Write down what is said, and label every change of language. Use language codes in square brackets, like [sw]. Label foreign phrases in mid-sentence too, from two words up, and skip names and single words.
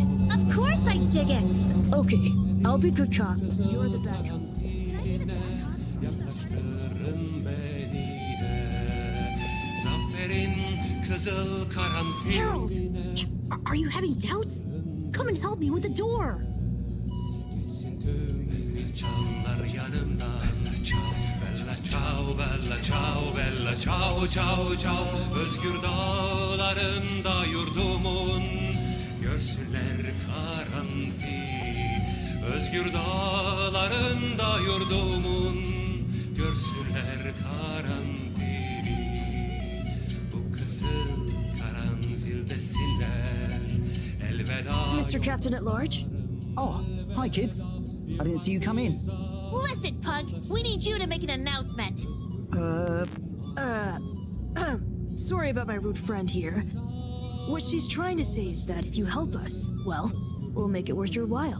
[en] Of course I dig it! Okay, I'll be good cop. You're the bad cop. Harold! Are you having doubts? Come and help me with the door! [it] Bella ciao, bella ciao, ciao, ciao. [tr] Özgür dağlarında yurdumun, görsünler karanfil. Özgür dağlarında yurdumun, görsünler karanfili. Bu kızıl karanfil desinler, elveda. [en] Mr. Captain at Large? Oh, hi kids. I didn't see you come in. Listen, Pug, we need you to make an announcement. Sorry about my rude friend here. What she's trying to say is that if you help us, well, we'll make it worth your while.